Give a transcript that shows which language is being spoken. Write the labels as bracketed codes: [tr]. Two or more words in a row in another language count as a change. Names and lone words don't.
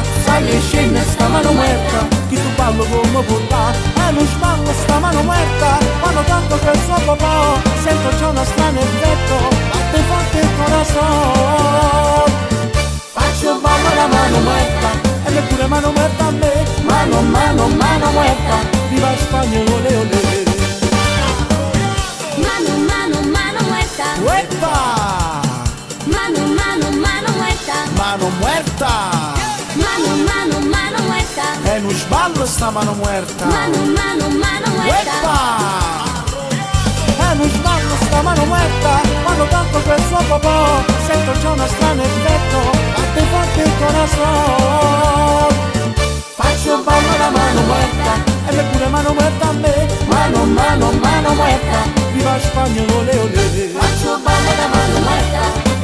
[it] Sali e scende sta [es] mano muerta, [it] chi tu ballo come porta. E non sballo sta [es] mano muerta, [it] quando canto per suo papà sento già uno strano effetto, batte forte il corazon. Faccio il ballo da [es] mano muerta [it] e neppure [es] mano muerta [it] a me. [es] Mano muerta, [it] viva Spagna, ole ole. [es] Mano muerta. Uepa! Mano muerta. Mano muerta! Mano muerta. [it] E non sballo sta [es] mano muerta. Mano muerta. Uepa! [it] E non sballo sta [es] mano muerta, [it] quando canto per suo papà sento già uno strano effetto, batte forte il corazon. Faccio il ballo da [es] mano muerta [it] e neppure [es] mano muerta [it] a me. [es] Mano muerta, [it] viva Spagna, ole ole. Faccio ballo da [es] mano muerta.